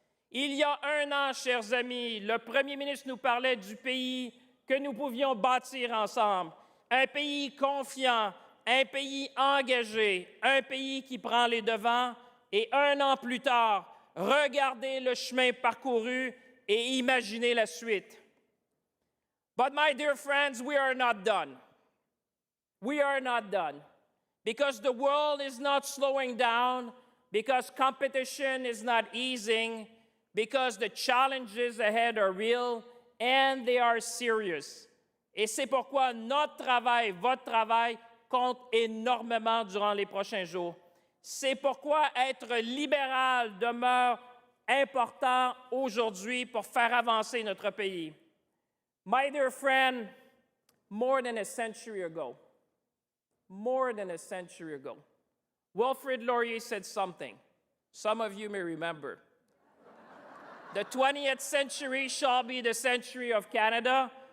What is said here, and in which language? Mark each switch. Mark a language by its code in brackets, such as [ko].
[fr] Il y a un an, chers amis, le premier ministre nous parlait du pays que nous pouvions bâtir ensemble. Un pays confiant, un pays engagé, un pays qui prend les devants. Et un an plus tard, regardez le chemin parcouru et imaginez la suite. [en] But my dear friends, we are not done. We are not done. Because the world is not slowing down, because competition is not easing, because the challenges ahead are real and they are serious. [fr] Et c'est pourquoi notre travail, votre travail, compte énormément durant les prochains jours. C'est pourquoi être libéral demeure important aujourd'hui pour faire avancer notre pays. [en] My dear friend, more than a century ago, Wilfrid Laurier said something. Some of you may remember. The 20th century shall be the century of Canada.